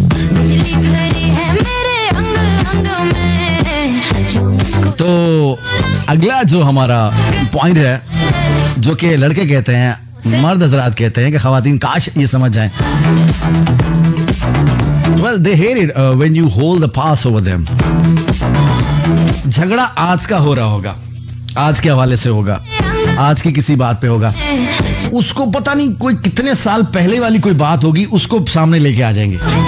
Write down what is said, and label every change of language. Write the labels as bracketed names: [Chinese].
[Hindi] बिजली भरी है मेरे अंग अंग में, जो मुझको तो अगला जो हमारा पॉइंट है, जो कि लड़के कहते हैं मर्द हजरात कहते हैं कि खवातीन काश ये समझ जाएं. [English] Well, they hate it when you hold the pass over them. [Hindi] झगड़ा आज का हो रहा होगा, आज के हवाले से होगा, आज की किसी बात पे होगा. उसको पता नहीं कोई कितने साल पहले वाली कोई बात होगी, उसको सामने लेके आ जाएंगे.